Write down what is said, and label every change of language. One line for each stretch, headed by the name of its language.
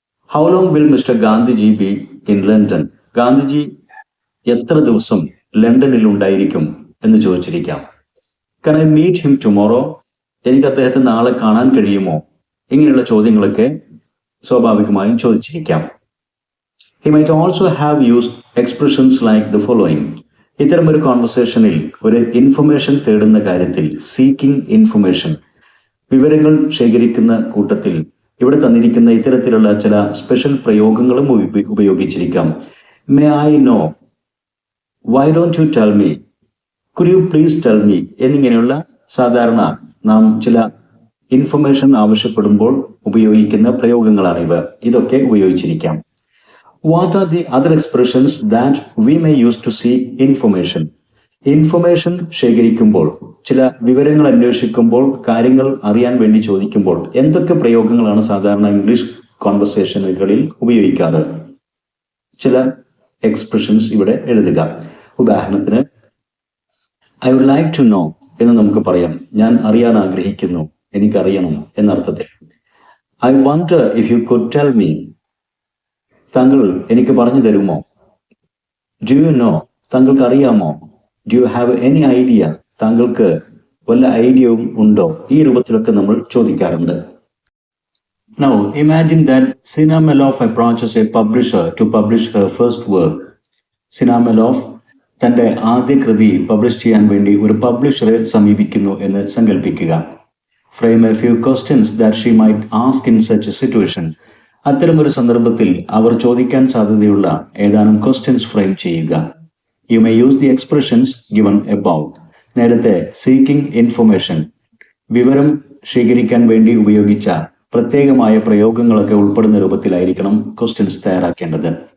English: how long will mister Gandhiji be in London,
Malayalam: Gandhiji എത്ര ദിവസം ലണ്ടനിൽ ഉണ്ടായിരിക്കും എന്ന് ചോദിച്ചിരിക്കാം.
English: can I meet him tomorrow,
Malayalam: എനിക്ക് അദ്ദേഹത്തെ നാളെ കാണാൻ കഴിയുമോ, ഇങ്ങനെയുള്ള ചോദ്യങ്ങളൊക്കെ സ്വാഭാവികമായും ചോദിച്ചിരിക്കാം.
English: He might also have used expressions like the following.
Malayalam: ഇത്തരമൊരു കോൺവെർസേഷനിൽ ഒരു ഇൻഫർമേഷൻ തേടുന്ന കാര്യത്തിൽ സീക്കിംഗ് ഇൻഫർമേഷൻ, വിവരങ്ങൾ ശേഖരിക്കുന്ന കൂട്ടത്തിൽ ഇവിടെ തന്നിരിക്കുന്ന ഇത്തരത്തിലുള്ള ചില സ്പെഷ്യൽ പ്രയോഗങ്ങളും ഉപയോഗിച്ചിരിക്കാം.
English: may I know, why don't you tell me,
Malayalam: could you please tell me എന്നിങ്ങനെയുള്ള സാധാരണ നാം ചില ഇൻഫർമേഷൻ ആവശ്യപ്പെടുമ്പോൾ ഉപയോഗിക്കുന്ന പ്രയോഗങ്ങളാണിവ. ഇതൊക്കെ ഉപയോഗിച്ചിരിക്കാം.
English: What are the other expressions that we may use to seek information?
Malayalam: Information ശേഖരിക്കുമ്പോൾ, ചില വിവരങ്ങൾ അന്വേഷിക്കുമ്പോൾ, കാര്യങ്ങൾ അറിയാൻ വേണ്ടി ചോദിക്കുമ്പോൾ എന്തൊക്കെ പ്രയോഗങ്ങളാണ് സാധാരണ ഇംഗ്ലീഷ് കോൺവെർസേഷനുകളിൽ ഉപയോഗിക്കാറ്? ചില എക്സ്പ്രഷൻസ് ഇവിടെ എഴുതുക. ഉദാഹരണത്തിന്
English: I would like to know
Malayalam: എന്ന് നമുക്ക് പറയാം. ഞാൻ അറിയാൻ ആഗ്രഹിക്കുന്നു, എനിക്കറിയണം എന്നർത്ഥത്തിൽ.
English: I wonder if you could tell me,
Malayalam: താങ്കൾ എനിക്ക് പറഞ്ഞു തരുമോ.
English: do you know,
Malayalam: താങ്കൾക്ക് അറിയാമോ.
English: do you have any idea,
Malayalam: താങ്കൾക്ക് വല്ല ഐഡിയയും ഉണ്ടോ. ഈ രൂപത്തിലൊക്കെ നമ്മൾ ചോദിക്കാറുണ്ട്.
English: Now imagine that Sina Meloff approaches a publisher to publish her first work.
Malayalam: Sina Meloff തൻ്റെ ആദ്യ കൃതി പബ്ലിഷ് ചെയ്യാൻ വേണ്ടി ഒരു പബ്ലിഷറെ സമീപിക്കുന്നു എന്ന് സങ്കല്പിക്കുക.
English: Frame a few questions that she might ask in such a situation.
Malayalam: അത്തരമൊരു സന്ദർഭത്തിൽ അവർ ചോദിക്കാൻ സാധ്യതയുള്ള ഏതാനും ക്വസ്റ്റ്യൻസ് ഫ്രെയിം ചെയ്യുക.
English: You may use the expressions given about.
Malayalam: നേരത്തെ സീക്കിംഗ് ഇൻഫർമേഷൻ, വിവരം ശേഖരിക്കാൻ വേണ്ടി ഉപയോഗിച്ച പ്രത്യേകമായ പ്രയോഗങ്ങളൊക്കെ ഉൾപ്പെടുന്ന രൂപത്തിലായിരിക്കണം ക്വസ്റ്റ്യൻസ് തയ്യാറാക്കേണ്ടത്.